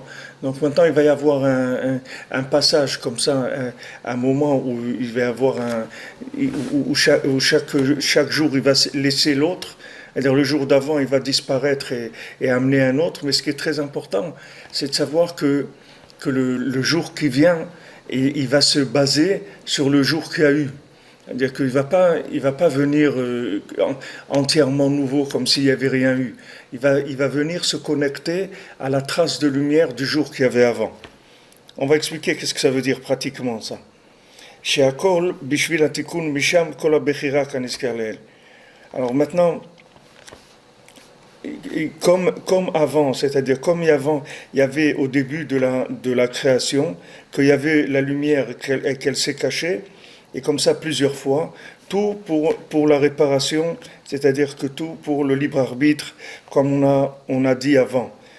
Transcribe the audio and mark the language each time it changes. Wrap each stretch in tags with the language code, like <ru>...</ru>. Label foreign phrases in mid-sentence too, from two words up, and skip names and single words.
<fr>Donc maintenant il va y avoir un passage comme ça, un moment où il va y avoir où chaque jour il va laisser l'autre, c'est-à-dire le jour d'avant il va disparaître et amener un autre, mais ce qui est très important, c'est de savoir que le jour qui vient, il va se baser sur le jour qu'il y a eu. C'est-à-dire qu'il ne va pas venir entièrement nouveau comme s'il n'y avait rien eu. Il va venir se connecter à la trace de lumière du jour qu'il y avait avant. On va expliquer qu'est-ce que ça veut dire pratiquement ça.</fr> <he>שהכל בשביל התיקון משם כל הבחירה כנזכר לעיל.</he> <fr>Alors maintenant, comme avant, c'est-à-dire comme il y avait au début de la création, qu'il y avait la lumière et qu'elle s'est cachée, et comme ça plusieurs fois, tout pour la réparation, c'est-à-dire que tout pour le libre arbitre, comme on a dit avant.</fr>